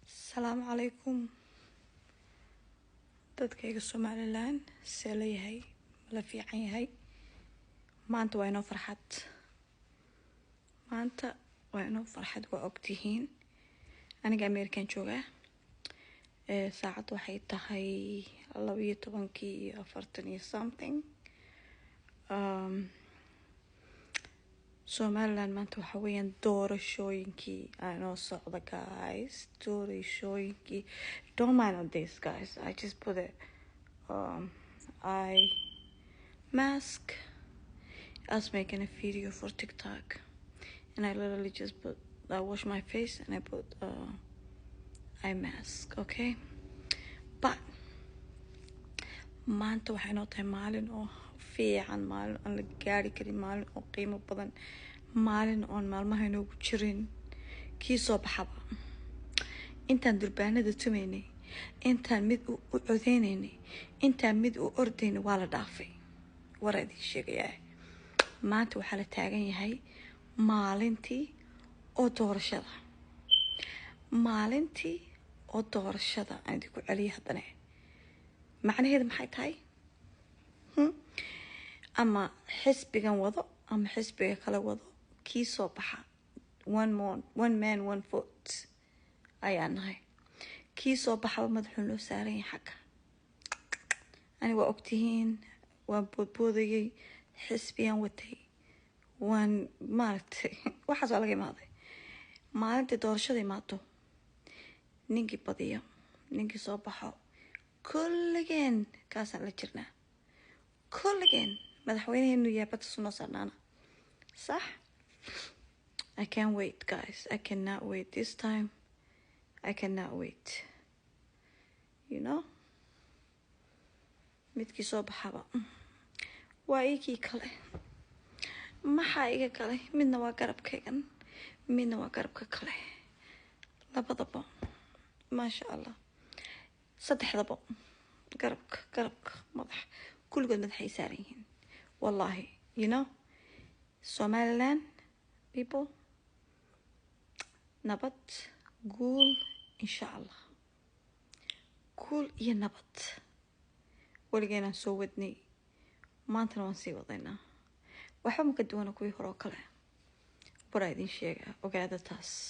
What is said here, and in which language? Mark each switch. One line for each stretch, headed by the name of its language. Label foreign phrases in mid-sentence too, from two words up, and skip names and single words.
Somali: السلام عليكم dadkayga Somaliland see leeyahay la fiican yahay maanta waa inoo farxad waa ogtihiin aniga American joogaa saacad waxay tahay 12:40 something Somaliland maanta waxa weeyaan doorashooyinkii aanoo socda guys doorashooyinkii don't mind on this guys I just put it I mask I was making a video for TikTok and I literally just put I wash my face and I put eye mask okay but maanta waxay noo tahay maalin oo fiican maalin aan la gaari karin maalin oo qiimo badan maalin oon maalmaha inoogu jirin kii soo baxaba intaan durbaanada tumaynay intaan mid u codeynaynay intaan mid u ordaynay waa la dhaafay waraa idin sheegayaa maanta waxaa la taagan yahay maalintii oo doorashada aan idinku celiyay haddana macnaheedu maxay tahay ama xisbigan wado ama xisbiga kale wado kii soo baxa one
English: man one vote
Somali: ayaan nahay kii soo baxaba madaxuu loo saaran yahay xagga ani waa ogtihiin waan boodboodayay xisbiyan watay waan maaragtay waxaas waa laga imaaday maalintii doorashada imaato ninkii badiyo ninkii soo baxo kulligeen kaasaan la jirnaa kulligeen madaxweynaheenu yaabada sunoo sarnaana صح
English: I can't wait guys I cannot wait this time I cannot wait you know
Somali: midkii soo baxaba waa ikii kale maxaa iga kale midna waa garabkaygan midna waa garabka kale labadaba
Arabic: ما شاء الله
Somali: saddexdaba garabka madax kulligood madaxay saaran yihiin wallahi
English: you know Somaliland people
Somali: nabad guul
Arabic: إن شاء الله
Somali: guul iyo nabad waligeenaan soo wadnay maantana waan sii wadaynaa waxba ma ka duwana kuwii hore oo kale baraa idin sheega ogaada taas